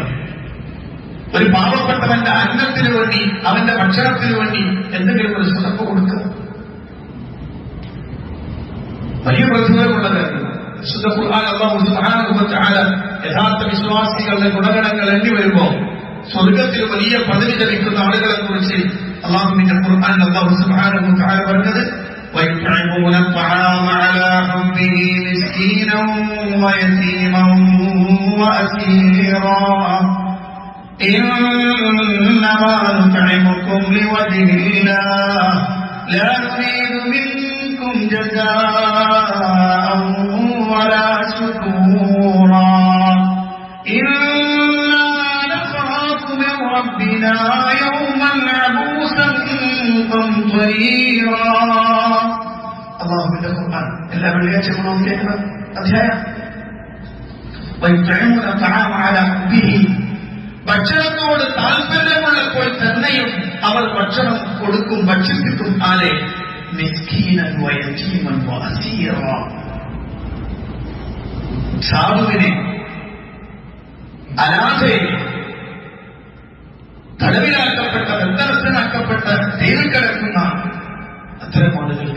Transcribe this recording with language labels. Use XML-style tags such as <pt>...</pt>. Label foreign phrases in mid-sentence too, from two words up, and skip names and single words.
<ml>ഒരു പാവപ്പെട്ടവന്റെ അന്നത്തിന് വേണ്ടി, അവന്റെ ഭക്ഷണത്തിന് വേണ്ടി എന്തെങ്കിലും ഒരു സ്വതപ്പ് കൊടുക്കുക വലിയ പ്രതിഫലമുള്ള കാര്യമാണ്. വിശുദ്ധ ഖുർആൻ അല്ലാഹു</ml> <ar>سبحانه وتعالى</ar> <ml>യഥാർത്ഥ വിശ്വാസികളുടെ ഗുണഗണങ്ങൾ എണ്ണി വരുമ്പോൾ സ്വർഗത്തിൽ വലിയ പദവി ലഭിക്കുന്ന ആളുകളെ കുറിച്ച് അല്ലാഹുവിന്റെ ഖുർആൻ അല്ലാഹു</ml> <ar>سبحانه وتعالى</ar> <ml>പറഞ്ഞത്</ml> <ar>وَيُطْعِمُونَ الطَّعَامَ عَلَى حُبِّهِ مِسْكِينًا وَيَتِيمًا وَأَسِيرًا إِنَّمَا نُطْعِمُكُمْ لِوَجْهِ اللَّهِ لَا نُرِيدُ مِنكُمْ جَزَاءً وَلَا شُكُورًا إِنَّا نَخَافُ مِنْ رَبِّنَا يَوْمًا عَبُوسًا قَمْطَرِيرًا.</ar> <ml>അല്ലാഹുവിന്റെ ഖുർആൻ എല്ലാ വെള്ളിയാഴ്ചകളും കേൾക്കുന്ന അധ്യായം.</ml> <ar>وَيُطْعِمُونَ الطَّعَامَ عَلَى حُبِّهِ,</ar> <ml>ഭക്ഷണത്തോട് താല്പര്യമുള്ളപ്പോൾ തന്നെയും അവർ ഭക്ഷണം കൊടുക്കും, ഭക്ഷിപ്പിക്കും. ആരെ?</ml> <ar>مسكينا ويتيما وأسيرا,</ar> <ml>സാധുവിനെ, അനാഥയെ, തടവിലാക്കപ്പെട്ട, ബന്ധനസ്ഥനാക്കപ്പെട്ട, ജയിലിൽ കിടക്കുന്ന അത്തരം ആളുകൾക്ക്.</ml>